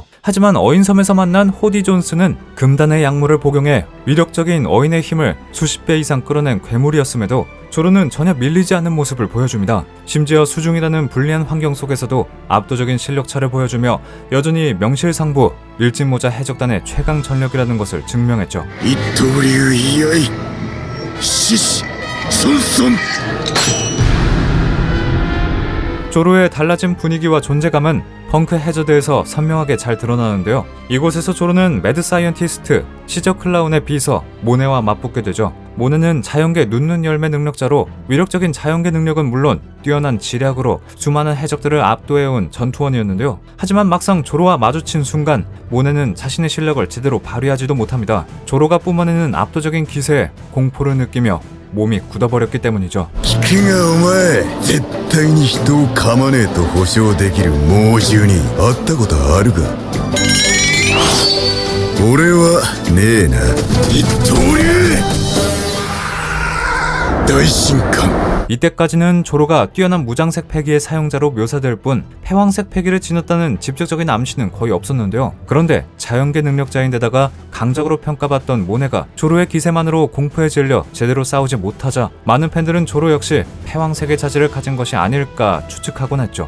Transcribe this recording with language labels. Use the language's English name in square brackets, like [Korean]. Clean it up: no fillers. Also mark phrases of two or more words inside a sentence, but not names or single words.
[Korean] 하지만 어인섬에서 만난 호디 존스는 금단의 약물을 복용해 위력적인 어인의 힘을 수십 배 이상 끌어낸 괴물이었음에도 조로는 전혀 밀리지 않는 모습을 보여줍니다. 심지어 수중이라는 불리한 환경 속에서도 압도적인 실력차를 보여주며 여전히 명실상부 밀짚모자 해적단의 최강 전력이라는 것을 증명했죠. [Japanese] 一刀流居合獅子孫孫 [Korean] 조로의 달라진 분위기와 존재감은 펑크 해저드에서 선명하게 잘 드러나는데요. 이곳에서 조로는 매드 사이언티스트, 시저 클라운의 비서 모네와 맞붙게 되죠. 모네는 자연계 눈눈 열매 능력자로 위력적인 자연계 능력은 물론 뛰어난 지략으로 수많은 해적들을 압도해온 전투원이었는데요. 하지만 막상 조로와 마주친 순간 모네는 자신의 실력을 제대로 발휘하지도 못합니다. 조로가 뿜어내는 압도적인 기세에 공포를 느끼며 몸이 굳어버렸기 때문이죠. [Japanese] 聞くがお前絶対に人を噛まねえと保証できる猛獣に会ったことあるか俺はねえな一刀流大神官 [Korean] 이때까지는 조로가 뛰어난 무장색 패기의 사용자로 묘사될 뿐 패왕색 패기를 지녔다는 직접적인 암시는 거의 없었는데요. 그런데 자연계 능력자인데다가 강적으로 평가받던 모네가 조로의 기세만으로 공포에 질려 제대로 싸우지 못하자 많은 팬들은 조로 역시 패왕색의 자질을 가진 것이 아닐까 추측하곤 했죠.